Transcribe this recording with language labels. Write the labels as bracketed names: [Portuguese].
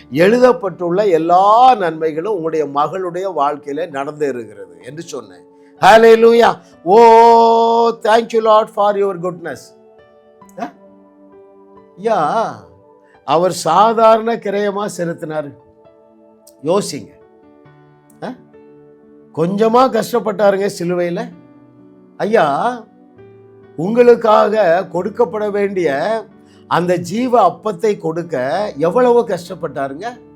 [Tamil] எழுதப்பட்டுள்ள எல்லா நன்மைகளும் உங்களுடைய மகளுடைய வாழ்க்கையில நடந்தேறுகிறது என்று சொன்னேன். ஹல்லேலூயா. [English] Oh, thank you Lord for your goodness. [Tamil] யா, அவர் சாதாரண கிரயமா செலுத்தினார். யோசிங்க. கொஞ்சமா கஷ்டப்பட்டாருங்க சிலுவையில். ஐயா, உங்களுக்காக கொடுக்கப்பட வேண்டிய அந்த ஜீவ அப்பத்தை கொடுக்க எவ்வளவு கஷ்டப்பட்டாருங்க.